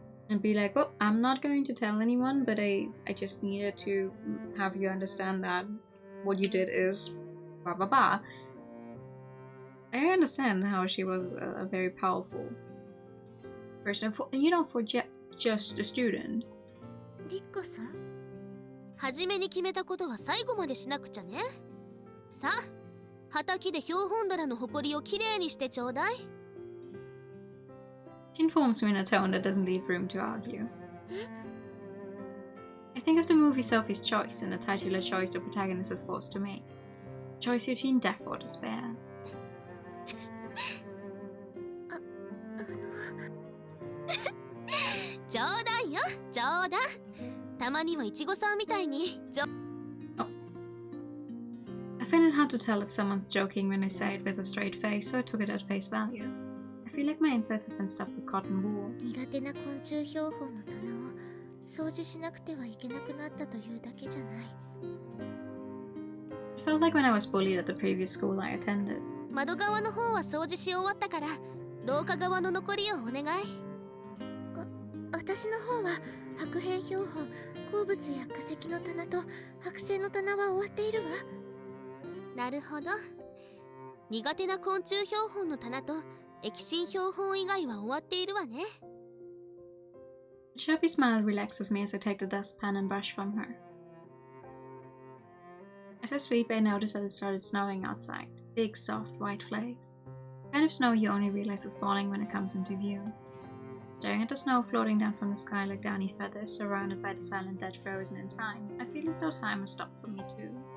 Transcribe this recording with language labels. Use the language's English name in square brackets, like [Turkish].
[English] And be like, oh, I'm not going to tell anyone, but I just needed to have you understand that what you did is blah blah blah. I understand how she was a very powerful person, for just a student. [Japanese] リッカさん？初めに決めたことは最後までしなくちゃね。さあ、畑で標本棚の埃をきれいにしてちょうだい。 [English] She informs me in a tone that doesn't leave room to argue. I think of the movie Sophie's Choice and the titular choice the protagonist is forced to make. Choice between death or despair. [Japanese] 冗談よ、冗談。たまにはイチゴさんみたいに。 [English] I find it hard to tell if someone's joking when I say it with a straight face, so I took it at face value. I feel like my insides have been stuffed with cotton wool. [Japanese] 苦手な昆虫標本の棚を掃除しなくてはいけなくなったというだけじゃない。 [English] It felt like when I was bullied at the previous school I attended. [Japanese] 窓側の方は掃除し終わったから、廊下側の残りをお願い。私の方は白片標本、鉱物や化石の棚と剥製の棚は終わっているわ。なるほど。苦手な昆虫標本の棚と液芯標本以外は終わっているわね。 [English] A chirpy smile relaxes me as I take the dustpan and brush from her. As I sweep, I notice that it started snowing outside. Big, soft, white flakes. The kind of snow you only realize is falling when it comes into view. Staring at the snow floating down from the sky like downy feathers, surrounded by the silent dead frozen in time, I feel as though time has stopped for me too.